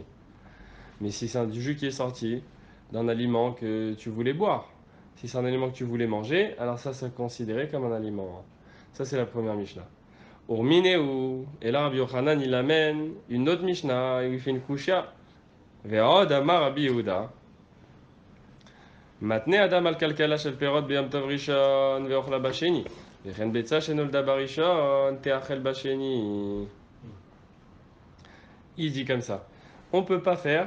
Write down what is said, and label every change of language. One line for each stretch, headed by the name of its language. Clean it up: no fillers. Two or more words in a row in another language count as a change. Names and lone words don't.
French: Mais si c'est du jus qui est sorti d'un aliment que tu voulais boire, si c'est un aliment que tu voulais manger, alors ça, c'est considéré comme un aliment. Ça, c'est la première Mishnah. Urmineu, et là, Rabbi Yochanan, il amène une autre Mishnah, et il fait une kusha.
Hebrew: ועוד אמר רבי יהודה. מתנה אדם על כלכלה של פירות ביום טוב ראשון ואוכלה בשני. וכן ביצה שנולדה בראשון תיאכל בשני.
French: Il dit comme ça. On peut pas faire.